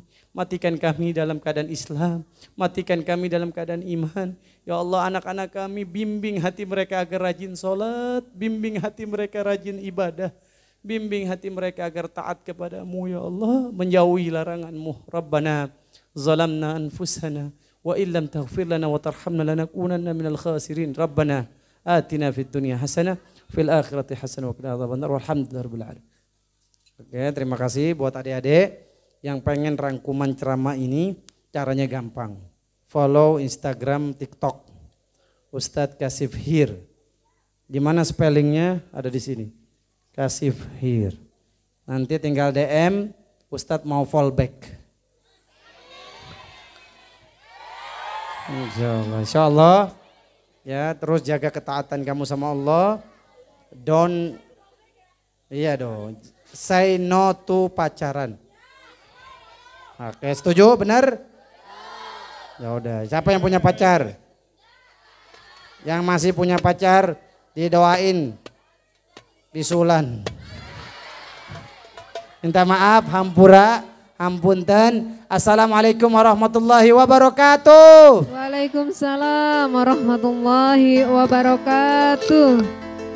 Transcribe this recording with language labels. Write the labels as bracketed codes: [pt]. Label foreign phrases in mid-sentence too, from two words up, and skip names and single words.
[id] Matikan kami dalam keadaan Islam, matikan kami dalam keadaan iman. [ar] يا الله, [id] anak-anak kami bimbing hati mereka agar rajin sholat, bimbing hati mereka rajin ibadah. Bimbing hati mereka agar taat kepadamu [ar] يا الله, [id] menjauhi laranganmu. [ar] ربنا ظلمنا أنفسنا وإن لم تغفر لنا وترحمنا لنكونن من الخاسرين. ربنا آتنا في الدنيا حسنة في الآخرة حسنة وقنا عذاب النار. والحمد لله رب العالمين. [id] Oke, terima kasih buat adik-adik yang pengen rangkuman ceramah ini. Caranya gampang. Follow Instagram, TikTok Ustadz Kasif Hir. Di mana spellingnya? Ada di sini. Kasif Hir. Nanti tinggal DM, Ustadz mau fallback. [ar] إن شاء الله. [id] Ya, terus jaga ketaatan kamu sama Allah. [en] Say no to pacaran. [id] Oke, setuju? Benar? Ya udah. Siapa yang punya pacar? Yang masih punya pacar didoain. Bisulan. Minta maaf, [su] hampura, ampunten. [ar] السلام عليكم ورحمة الله وبركاته. وعليكم السلام ورحمة الله وبركاته.